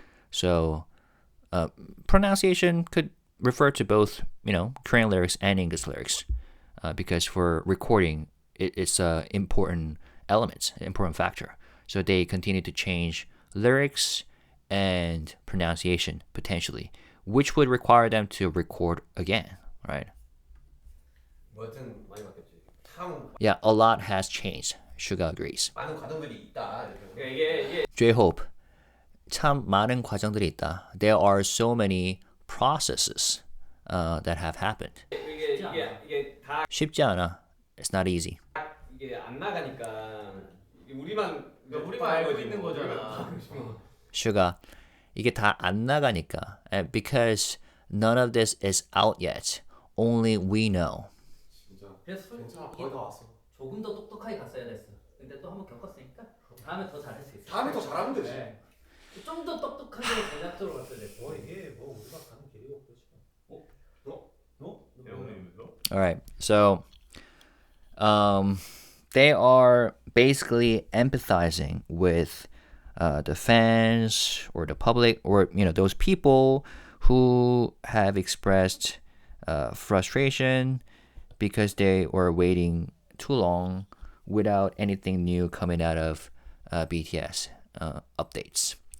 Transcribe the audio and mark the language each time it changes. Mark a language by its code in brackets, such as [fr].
[en] So, pronunciation could refer to both, Korean lyrics and English lyrics, because for recording, it's an important element, an important factor. So they continue to change lyrics and pronunciation potentially, which would require them to record again, right? [ko] 뭐 하여튼 많이 바뀌었지. 참 [en] Yeah, a lot has changed. SUGA agrees. [ko] 많은 과정들이 있다. 이렇게. 이게 J-Hope, 참 많은 과정들이 있다. [en] There are so many processes that have happened. [ko] 이게 다 쉽지 않아. [en] It's not easy. [ko] 이게 안 나가니까 이게 우리만 우리만 알고 있는 거잖아. SUGA, 이게 다 안 나가니까. [en] And because none of this is out yet, only we know. [ko] 진짜. 그래서 괜찮아. 이게 거의 다 왔어. 조금 더 똑똑하게 갔어야 됐어. 근데 또 한번 겪었으니까 다음에 더 잘할 수 있어. 다음에 더 잘하면 되지. 네. 좀 더 똑똑하게 제작적으로 갔어야 됐어. 이게 뭐 우리가 가는 길이고 그렇지. [en] All right. So, they are basically empathizing with the fans or the public or those people who have expressed frustration because they were waiting too long without anything new coming out of BTS updates.